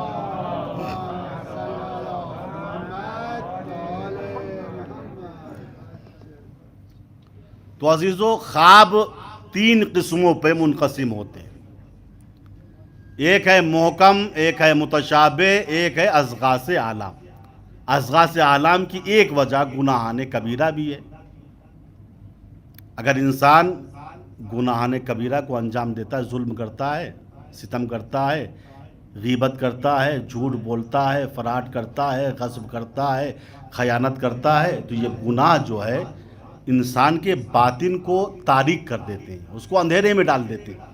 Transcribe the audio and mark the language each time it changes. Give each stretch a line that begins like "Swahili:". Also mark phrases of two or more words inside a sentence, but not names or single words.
Urdu: تو عزیزو خواب 3 قسموں پہ منقسم ہوتے ہیں. ایک ہے محکم، ایک ہے متشابہ، ایک ہے اضغاث اعلام. اضغاث اعلام کی ایک وجہ گناہان کبیرہ بھی ہے. اگر انسان گناہان کبیرہ کو انجام دیتا ہے، ظلم کرتا ہے، ستم کرتا ہے، غیبت کرتا ہے، جھوٹ بولتا ہے، فراڈ کرتا ہے، غصب کرتا ہے، خیانت کرتا ہے، تو یہ گناہ جو ہے انسان کے باطن کو تاریک کر دیتے ہیں، اس کو اندھیرے میں ڈال دیتے ہیں.